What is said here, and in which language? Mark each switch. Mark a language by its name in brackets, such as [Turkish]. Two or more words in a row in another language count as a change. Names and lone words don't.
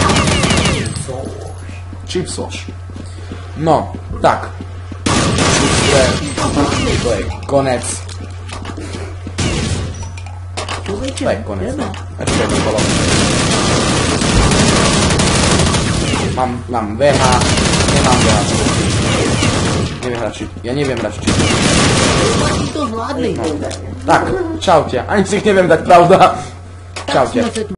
[Czech] Chipsoš. No, tak. To je konec. To je konec, no. Ještě jedno kolo. Mám VH, nemám VH. [Slovak] Neviem hračiť, ja neviem hračiť. Chlapí to zvládli. Tak, čaute, ani si ich neviem dať, pravda. Čaute. [Czech] Tak jsme se tu